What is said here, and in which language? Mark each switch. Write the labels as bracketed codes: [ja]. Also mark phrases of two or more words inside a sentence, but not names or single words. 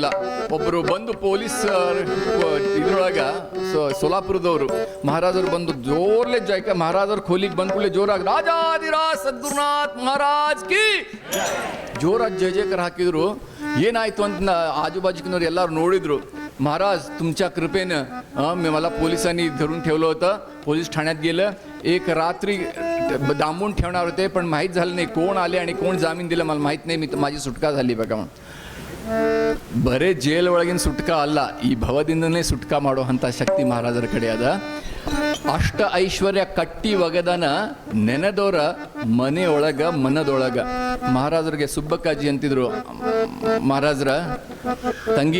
[kn] ಒಬ್ಬರು ಬಂದು ಪೊಲೀಸ್ ಇದ್ರೊಳಗ ಸೋಲಾಪುರದವರು ಮಹಾರಾಜರು ಬಂದು ಜೋರ್ಲೆ ಜೈಕ ಮಹಾರಾಜರ ಖೋಲಿಗೆ ಬಂದ ಕೂಡಲೇ ಜೋರಾಗಿ ರಾಜಾಧಿರಾಜ್ ಸದ್ಗುರುನಾಥ್ ಮಹಾರಾಜ್ ಕಿ ಜೋರಾಗಿ ಜಯ ಜಯಕಾರ ಹಾಕಿದ್ರು. ಏನಾಯ್ತು ಅಂತ आजूबाजूकिनवर ಎಲ್ಲರೂ ನೋಡಿದ್ರು. [mr] महाराज तुमच्या कृपेनं मला पोलिसांनी धरून ठेवलं होतं. पोलीस ठाण्यात गेलं. एक रात्री दांबून ठेवणार होते, पण माहीत झालं नाही कोण आले आणि कोण जामीन दिलं मला माहीत नाही. मी माझी सुटका झाली बघा म्हणून. [kn] ಬರೇ ಜೇಲ್ ಒಳಗಿನ ಸುಟ್ಕ ಅಲ್ಲ, ಈ ಭವದಿಂದನೇ ಸುಟ್ಕ ಮಾಡೋ ಅಂಥ ಶಕ್ತಿ ಮಹಾರಾಜರ ಕಡೆ ಅದ. ಅಷ್ಟ ಐಶ್ವರ್ಯ ಕಟ್ಟಿ ಒಗದನ ನೆನೆದೋರ ಮನೆಯೊಳಗ ಮನದೊಳಗ. ಮಹಾರಾಜರಿಗೆ ಸುಬ್ಬಕ್ಕಾಜಿ ಅಂತಿದ್ರು ಮಹಾರಾಜರ ತಂಗಿ.